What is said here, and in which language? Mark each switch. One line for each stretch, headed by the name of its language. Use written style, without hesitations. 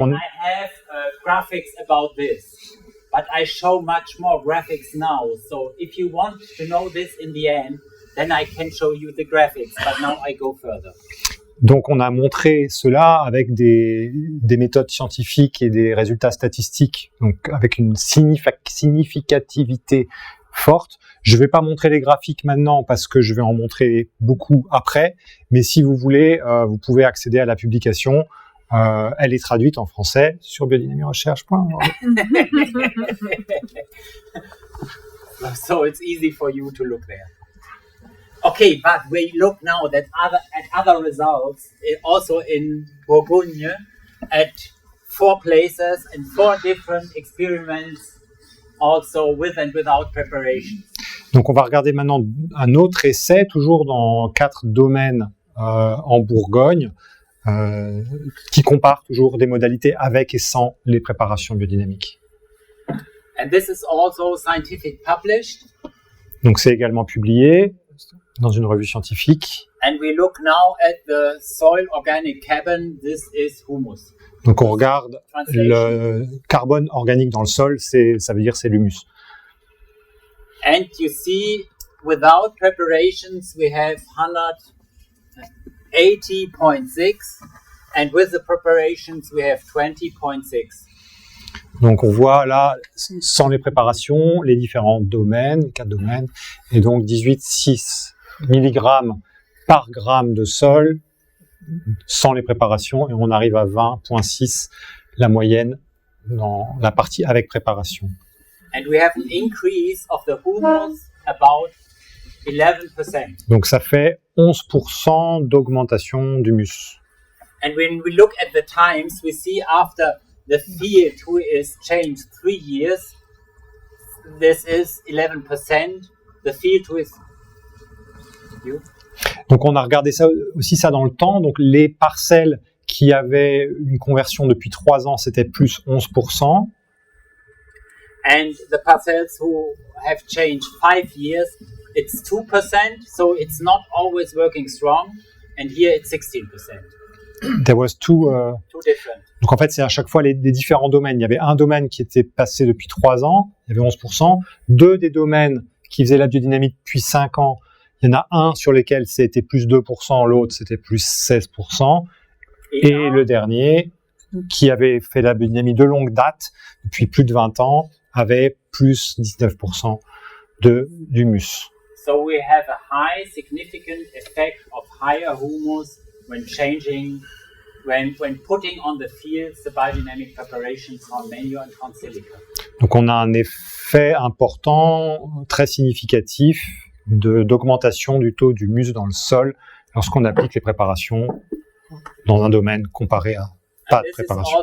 English: I have graphics about this, but I show much more graphics now. So if you want to know this in the end, then I can show you the graphics. But now I go further.
French: Donc on a montré cela avec des méthodes scientifiques et des résultats statistiques, donc avec une significativité forte. Je ne vais pas montrer les graphiques maintenant parce que je vais en montrer beaucoup après, mais si vous voulez, vous pouvez accéder à la publication. Elle est traduite en français sur biodynamierecherche.org.
English: So it's easy for you to look there. Okay, but we look now at other results, also in Bourgogne, at 4 places and 4 different experiments, also with and without preparation.
French: Donc on va regarder maintenant un autre essai, toujours dans 4 domaines en Bourgogne, qui compare toujours des modalités avec et sans les préparations biodynamiques.
English: And this is also scientific published.
French: Donc c'est également publié dans une revue scientifique.
English: And we look now at the soil organic carbon. This is humus.
French: Donc on regarde
English: Translation.
French: le carbone organique dans le sol, ça veut dire c'est l'humus.
English: And you see, without preparations, we have 180.6, and with the preparations, we have 20.6.
French: Donc on voit là, sans les préparations, les différents domaines, 4 domaines, et donc 18,6 mg par gramme de sol sans les préparations, et on arrive à 20,6 la moyenne dans la partie avec préparation.
English: And we have an increase of the humus about 11%.
French: Donc ça fait 11% d'augmentation d'humus.
English: And when we look at the times, we see after the field who is changed 3 years, this is 11%. The field who is...
French: Donc on a regardé ça aussi ça dans le temps. Donc les parcelles qui avaient une conversion depuis 3 ans, c'était plus 11%.
English: And the parcels who have changed 5 years, it's 2%, so it's not always working strong. And here it's 16%. There was two different.
French: Donc en fait, c'est à chaque fois les différents domaines. Il y avait un domaine qui était passé depuis 3 ans, il y avait 11%. 2 des domaines qui faisaient la biodynamie depuis 5 ans, il y en a un sur lesquels c'était plus 2%, l'autre c'était plus 16%. Et le dernier, qui avait fait la biodynamie de longue date, depuis plus de 20 ans, avait plus 19% d'humus.
English: So we have a high significant effect of higher humus when changing, when putting on the fields the biodynamic preparations on manure and on silica.
French: Donc on a un effet important, très significatif, d'augmentation du taux d'humus dans le sol lorsqu'on applique les préparations dans un domaine comparé à pas de préparation.